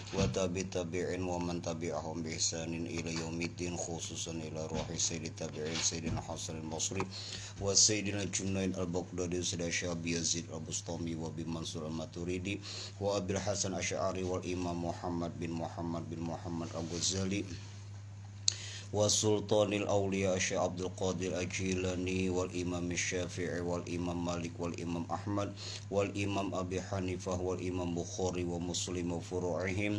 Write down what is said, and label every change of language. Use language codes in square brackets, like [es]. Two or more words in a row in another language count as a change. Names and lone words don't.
[ar] وتابعين ومن تبعهم بإحسان إلى يوم الدين، خصوصا إلى روح سيد تابعين سيدنا حسن البصري وسيدنا جنيد البغدادي وأبي يزيد البسطامي وأبي منصور الماتريدي وأبي الحسن الأشعري والإمام محمد بن محمد الغزالي وسلطان الأولياء الشيخ عبد القادر الجيلاني والإمام الشافعي والإمام مالك والإمام أحمد والإمام أبي حنيفة والإمام البخاري ومسلم وفروعهم.